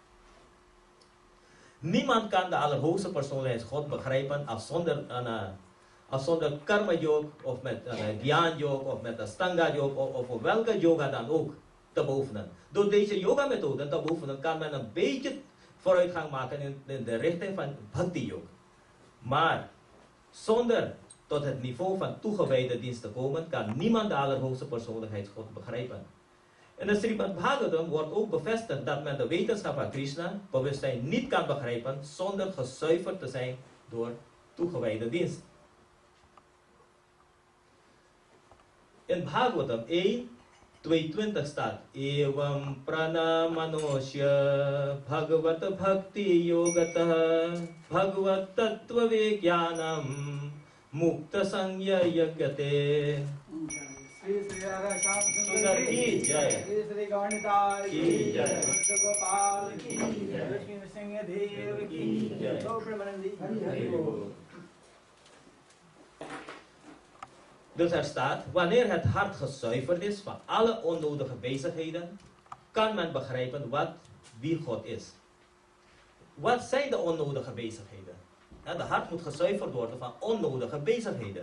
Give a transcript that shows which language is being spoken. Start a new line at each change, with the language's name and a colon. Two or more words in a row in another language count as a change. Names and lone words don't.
Dutch: Niemand kan de allerhoogste persoonlijkheid God begrijpen als zonder karma yoga of met dhyan yoga of met astanga yoga of welke yoga dan ook te beoefenen. Door deze yoga methode te beoefenen kan men een beetje vooruitgang maken in de richting van bhakti yoga. Maar zonder tot het niveau van toegewijde dienst te komen, kan niemand de allerhoogste persoonlijkheid God begrijpen. In de Srimad Bhagavatam wordt ook bevestigd dat men de wetenschap van Krishna, bewustzijn, niet kan begrijpen zonder gezuiverd te zijn door toegewijde dienst. In Bhagavatam 1:22 staat:
Sanskrit: एवं प्रणमनोस्य भगवत भक्ति योगतः भगवत् तत्त्व विज्ञानम् मुक्त सङ्ग्य यग्यते.
Hindi: Sri Sri Radha Shyam सुन्दर की जय. Sri Sri Gaunitai की जय. Sri Gopal ki jai. Lakshmi Singha Dev Ki ki jai. Go Premanandi.
Dutch: Dus er staat, wanneer het hart gezuiverd is van alle onnodige bezigheden, kan men begrijpen wie God is. Wat zijn de onnodige bezigheden? De hart moet gezuiverd worden van onnodige bezigheden.